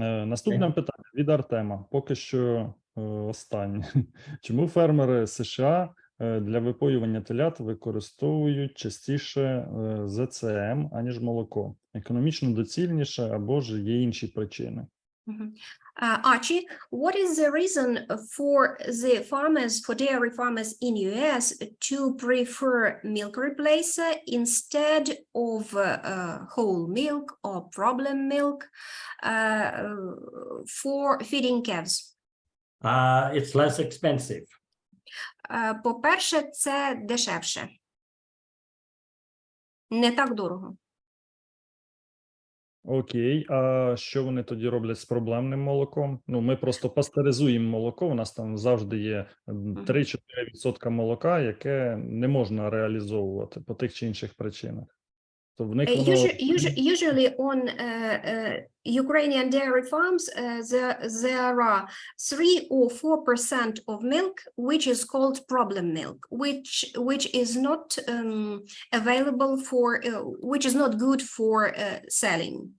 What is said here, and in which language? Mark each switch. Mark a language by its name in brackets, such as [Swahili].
[Ukrainian] Наступне питання від Артема. Поки що останнє. Чому фермери США для випоювання телят використовують частіше ЗЦМ, аніж молоко? Економічно доцільніше або ж є інші причини? [English] Archie, what is the reason for dairy farmers in US to prefer milk replacer instead of whole milk or problem milk for feeding calves? It's less expensive. [Ukrainian] По-перше, це дешевше. Не так дорого. Окей, а що вони тоді роблять з проблемним молоком? Ми просто пастеризуємо молоко, у нас там завжди є 3-4% молока, яке не можна реалізовувати по тих чи інших причинах. То в них воно... [English] Usually on Ukrainian dairy farms, there are 3 or 4% of milk, which is called problem milk, which is not available for, which is not good for selling.